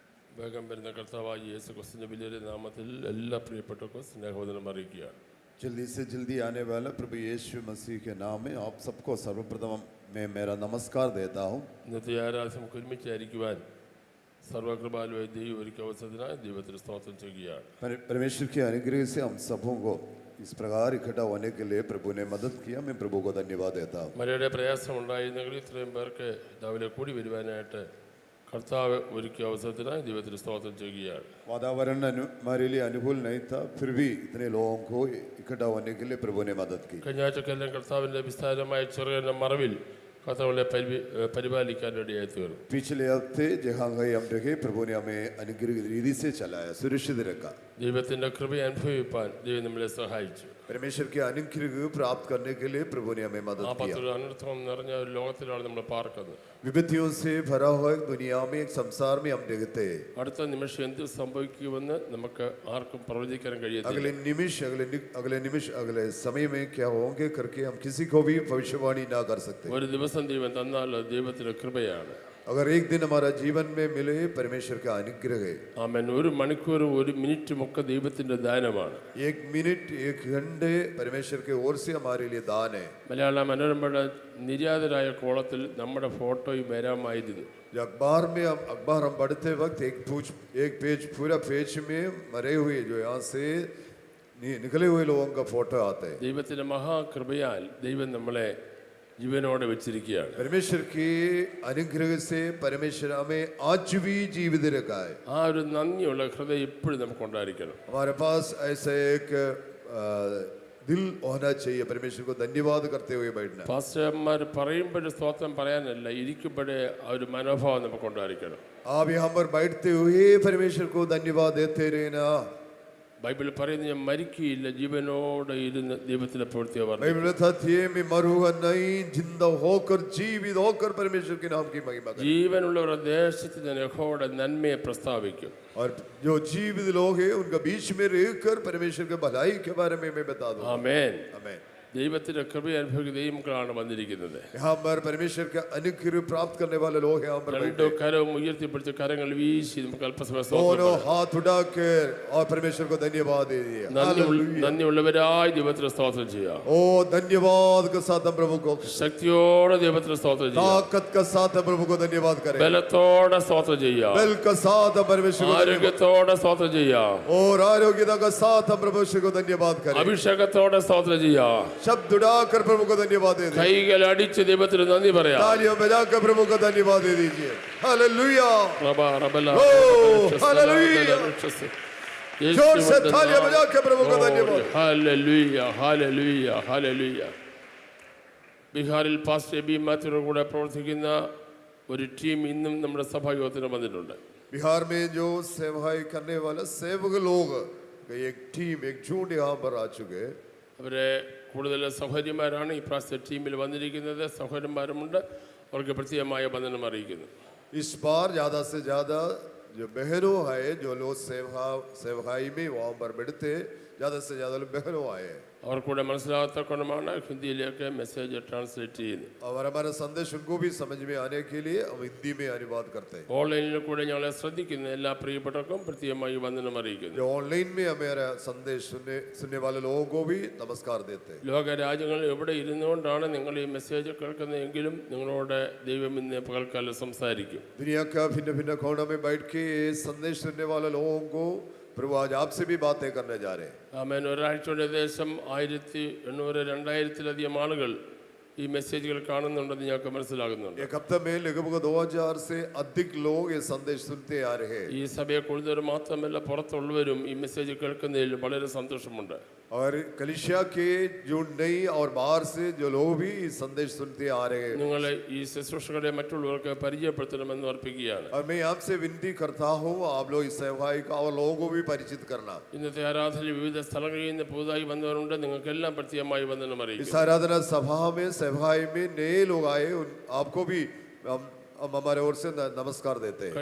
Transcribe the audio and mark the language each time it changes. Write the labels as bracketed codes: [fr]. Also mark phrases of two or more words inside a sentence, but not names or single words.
[ml] വേഗം വരുന്ന കർത്താവായ യേശു ക്രിസ്തുവിന്റെ വലിയ നാമത്തിൽ എല്ലാ പ്രിയപ്പെട്ടവർക്കും സ്നേഹവന്ദനം അറിയിക്കുകയാണ്. [hi] जल्दी से जल्दी आने वाला प्रभु यीशु मसीह के नाम में आप सबको सर्वप्रथम मैं मेरा नमस्कार देता हूँ. [ml] ഇന്നത്തെ ആരാധന നമുക്ക് ഒരുമിച്ചായിരിക്കുവാൻ സർവകൃപാലുവായ ദൈവം ഒരുക്കിയ അവസരത്തിനായി ദൈവത്തിന് സ്തോത്രം ചെയ്യുകയാണ്. [hi] परमेश्वर के अनुग्रह से हम सबों को इस प्रकार इकट्ठा होने के लिए प्रभु ने मदद किया. मैं प्रभु को धन्यवाद देता हूँ. [ml] മഴയുടെ പ്രയാസം ഉണ്ടായിരുന്നെങ്കിൽ ഇത്രയും പേർക്ക് രാവിലെ കൂടി വരുവാനായിട്ട് കർത്താവ് ഒരുക്കിയ അവസരത്തിനായി ദൈവത്തിന് സ്തോത്രം ചെയ്യുകയാണ്. [hi] वातावरण हमारे लिए अनुकूल नहीं था, फिर भी इतने लोगों को इकट्ठा होने के लिए प्रभु ने मदद की. [ml] കഴിഞ്ഞ ആഴ്ചക്കെല്ലാം കർത്താവിൻ്റെ വിസ്താരമായ ചെറിയ മറവിൽ കർത്താവിനെ പരിപാലിക്കാൻ ഇടയായി തീർന്നു. [hi] पिछले हफ्ते जहाँ गए हम रखे प्रभु ने हमें अनुग्रह रीति से चलाया, सुरक्षित रखा. [ml] ദൈവത്തിൻ്റെ കൃപയെ അനുഭവിപ്പാൻ ദൈവം നമ്മളെ സഹായിച്ചു. [hi] परमेश्वर के अनुग्रह प्राप्त करने के लिए प्रभु ने हमें मदद किया. [ml] അനർത്ഥം നിറഞ്ഞ ഒരു ലോകത്തിലാണ് നമ്മൾ പാർക്കുന്നത്. [hi] विपत्तियों से भरा हुआ दुनिया में एक संसार में हम देखते हैं. [ml] അടുത്ത നിമിഷം എന്ത് സംഭവിക്കുമെന്ന് നമുക്ക് ആർക്കും പ്രവചിക്കാൻ കഴിയത്തില്ല. [hi] अगले समय में क्या होंगे करके हम किसी को भी भविष्यवाणी ना कर सकते. [ml] ഒരു ദിവസം ദൈവം തന്നാൽ അത് ദൈവത്തിന്റെ കൃപയാണ്. [hi] अगर एक दिन हमारा जीवन में मिले परमेश्वर का अनुग्रह है. [ml] ആമേൻ. ഒരു മണിക്കൂറും ഒരു മിനിറ്റും ഒക്കെ ദൈവത്തിന്റെ ദാനമാണ്. [hi] एक मिनट एक घंटे परमेश्वर के ओर से हमारे लिए दान है. [ml] മലയാള മനോരമയുടെ നിര്യാതരായ കോളത്തിൽ നമ്മുടെ ഫോട്ടോയും വരാമായിരുന്നു. [hi] अखबार में अखबार हम पढ़ते वक्त एक पेज पूरा पेज में मरे हुए जो यहाँ से निकले हुए लोगों का फोटो आता है. [ml] ദൈവത്തിന്റെ മഹാകൃപയാൽ ദൈവം നമ്മളെ ജീവനോടെ വെച്ചിരിക്കുകയാണ്. [hi] परमेश्वर के अनुग्रह से परमेश्वर हमें आज भी जीवित रखा है. [ml] ആ ഒരു നന്ദിയുള്ള ഹൃദയം എപ്പോഴും നമുക്ക് ഉണ്ടായിരിക്കണം. [hi] हमारे पास ऐसा एक दिल होना चाहिए, परमेश्वर को धन्यवाद करते हुए बैठना. [ml] പാസ്റ്റർമാർ പറയുമ്പോൾ സ്തോത്രം പറയാനല്ല, ഇരിക്കുമ്പോഴേ ആ ഒരു മനോഭാവം നമുക്ക് ഉണ്ടായിരിക്കണം. [hi] आप यहाँ पर बैठते हुए परमेश्वर को धन्यवाद देते रहना. [ml] ബൈബിൾ പറയുന്നത് ഞാൻ മരിക്കുകയില്ല, ജീവനോടെ ഇരുന്ന് ദൈവത്തിന്റെ പ്രവൃത്തിയെ പറഞ്ഞു. [hi] बाइबल बताती है मैं मरूंगा नहीं, जिंदा होकर जीवित होकर परमेश्वर के नाम की महिमा करें. [ml] ജീവനുള്ളവരുടെ ദേശത്ത് ഞാൻ യഹോവയുടെ നന്മയെ പ്രസ്താവിക്കും. [hi] और जो जीवित लोग हैं उनका बीच में रहकर परमेश्वर के भलाई के बारे में मैं बता दूं. [ml] ആമേൻ. [hi] आमीन. [ml] ദൈവത്തിന്റെ കൃപയെ അനുഭവിക്കുന്ന ദൈവമക്കളാണ് വന്നിരിക്കുന്നത്. [hi] यहाँ पर परमेश्वर का अनुग्रह प्राप्त करने वाले लोग यहाँ पर [ml] രണ്ടു കരവും ഉയർത്തിപ്പിടിച്ച് കരങ്ങൾ വീശി നമുക്ക് അല്പസമയം [hi] दोनों हाथ उठाकर और परमेश्वर को धन्यवाद दीजिए. [ml] നന്ദിയുള്ളവരായി ദൈവത്തിന് സ്തോത്രം ചെയ്യാം. [hi] ओ धन्यवाद के साथ हम प्रभु को [ml] ശക്തിയോടെ ദൈവത്തിന് സ്തോത്രം ചെയ്യാം. [hi] ताकत के साथ हम प्रभु को धन्यवाद करें. [ml] ബലത്തോടെ സ്തോത്രം ചെയ്യാം. [hi] बल के साथ हम परमेश्वर को [ml] ആരോഗ്യത്തോടെ സ്തോത്രം ചെയ്യാം. [hi] और आरोग्यता के साथ हम परमेश्वर को धन्यवाद करें. [ml] അഭിഷേകത്തോടെ സ്തോത്രം ചെയ്യാം. [hi] शब्द उड़ाकर प्रभु को धन्यवाद दे दीजिए. [ml] കൈകൾ അടിച്ച് ദൈവത്തിന് നന്ദി പറയാം. [hi] तालियां बजाकर प्रभु को धन्यवाद दे दीजिए. हालेलुया. जोर से तालियां बजाकर प्रभु को धन्यवाद. हालेलुया हालेलुया हालेलुया. [ml] ബീഹാറിൽ പാസ്റ്റർ എബി മാത്യുവിന്റെ കൂടെ പ്രവർത്തിക്കുന്ന ഒരു ടീം ഇന്നും നമ്മുടെ സഭായോഗത്തിന് വന്നിട്ടുണ്ട്. [hi] बिहार में जो सेवाएं करने वाला सेवक लोग एक टीम एक झुंड यहाँ पर आ चुके हैं. [ml] അവരെ കൂടുതൽ സഹോദരിമാരാണ് ഈ പ്രാവശ്യത്തെ ടീമിൽ വന്നിരിക്കുന്നത്. സഹോദരന്മാരുമുണ്ട്. അവർക്ക് പ്രത്യേകമായ വന്ദനം അറിയിക്കുന്നു. [hi] इस बार ज़्यादा से ज़्यादा जो बहनों है, जो लोग सेवकाई में वहाँ पर बैठते, ज़्यादा से ज़्यादा लोग बहनों आए हैं. [ml] അവർ കൂടെ മനസ്സിലാകാത്ത കൊണ്ടാണ് ഹിന്ദിയിലേക്ക് [en] message translate [ml] ചെയ്യുന്നത്. [hi] और हमारा संदेश उनको भी समझ में आने के लिए हम हिंदी में अनुवाद करते हैं. [ml] ഓൺലൈനിൽ കൂടെ ഞങ്ങളെ ശ്രദ്ധിക്കുന്ന എല്ലാ പ്രിയപ്പെട്ടവർക്കും പ്രത്യേകമായി വന്ദനം അറിയിക്കുന്നു. [hi] जो ऑनलाइन में हमारा संदेश सुनने वाले लोगों को भी नमस्कार देते हैं. [ml] ലോക രാജ്യങ്ങളിൽ എവിടെ ഇരുന്നുകൊണ്ടാണ് നിങ്ങൾ ഈ മെസ്സേജ് കേൾക്കുന്നതെങ്കിലും നിങ്ങളോട് ദൈവം ഇന്ന് പകൽക്കാലം സംസാരിക്കും. [hi] दुनिया का भिन्न भिन्न कोनों में बैठ के संदेश सुनने वाले लोगों को प्रभु आज आपसे भी बातें करने जा रहे हैं. [ml] ആമേൻ. ഒരാഴ്ചയുടെ ഏകദേശം 1800-2000-ലധികം ആളുകൾ ഈ മെസ്സേജുകൾ കാണുന്നുണ്ടെന്ന് ഞങ്ങൾക്ക് മനസ്സിലാകുന്നുണ്ട്. [hi] एक हफ्ते में लगभग 2000 से अधिक लोग ये संदेश सुनते आ रहे हैं. [ml] ഈ സഭയെ കൂടുതൽ മാത്രമല്ല പുറത്തുള്ളവരും ഈ മെസ്സേജ് കേൾക്കുന്നതിൽ വളരെ സന്തോഷമുണ്ട്. [hi] और कलीसिया के जो नई और बाहर से जो लोग भी इस संदेश सुनते आ रहे हैं. [ml] നിങ്ങൾ ഈ ശുശ്രൂഷകളെ മറ്റുള്ളവർക്ക് പരിചയപ്പെടുത്തണമെന്ന് അർപ്പിക്കുകയാണ്. [hi] और मैं आपसे विनती करता हूँ आप लोग इस सेवाई का और लोगों को भी परिचित करना. [ml] ഇന്നത്തെ ആരാധനയിൽ വിവിധ സ്ഥലങ്ങളിൽ നിന്ന് പുതുതായി വന്നവരുണ്ട്. നിങ്ങൾക്കെല്ലാം പ്രത്യേകമായി വന്ദനം അറിയിക്കുന്നു. [hi] इस आराधना सभा में सेवाई में नए लोग आए, आपको भी हम हमारे ओर से नमस्कार देते हैं.